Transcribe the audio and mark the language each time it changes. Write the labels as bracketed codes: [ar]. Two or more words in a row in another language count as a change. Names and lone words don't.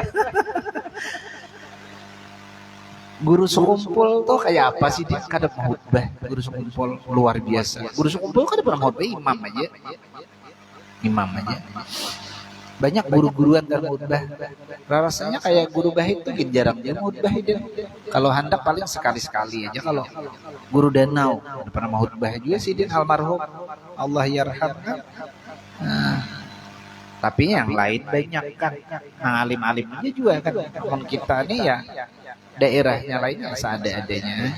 [id] Guru sekumpul tuh kayak apa sih dia? Kadang khutbah guru sekumpul luar biasa. Guru sekumpul kan pernah khutbah imam aja. Banyak guru-guruan dan khutbah. Rasanya kayak guru bahit tuh jarang dia khutbah dia. Kalau hendak paling sekali-sekali aja. Kalau guru danau pernah khutbah juga sih dia almarhum. [ar] الله يرحم kan. [id] Tapi yang lain banyak kan. Nah, alim-alim aja juga kan. Kalau kita nih ya daerahnya lainnya seadanya.